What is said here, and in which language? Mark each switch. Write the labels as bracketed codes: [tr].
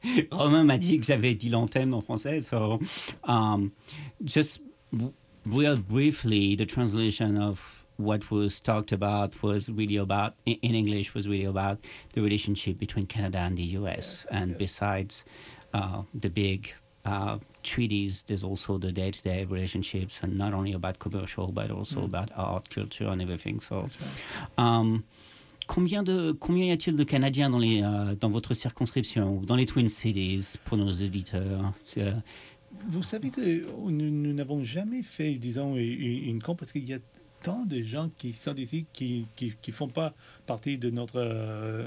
[fr] Romain m'a dit que j'avais dit l'anthème en français. [en] So, just real briefly, the translation of what was talked about was really about, in English, was really about the relationship between Canada and the US. And besides the big treaties, there's also the day-to-day relationships, and not only about commercial, but also about art, culture, and everything. [fr] So, combien y a-t-il de Canadiens dans les dans votre circonscription ou dans les Twin Cities pour nos auditeurs? Vous savez que nous n'avons jamais fait, disons, une compte parce qu'il y a tant de gens qui sont ici qui font pas partie de notre